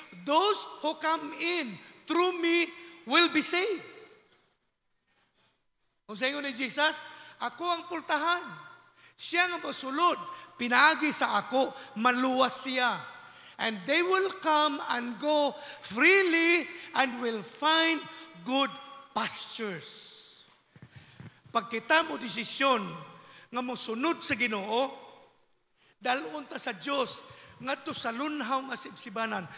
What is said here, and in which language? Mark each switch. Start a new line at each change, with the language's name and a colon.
English: Those who come in through me will be saved.
Cebuano: Kung sa inyo ni Jesus, ako ang pultahan. Siya nga masulod, pinaagi sa ako, maluwas siya.
English: And they will come and go freely and will find good pastures.
Cebuano: Pag kita mo desisyon nga mosunod sa Ginoo, dalon ta sa Dios ngadto sa lunhaw nga sibsibanan.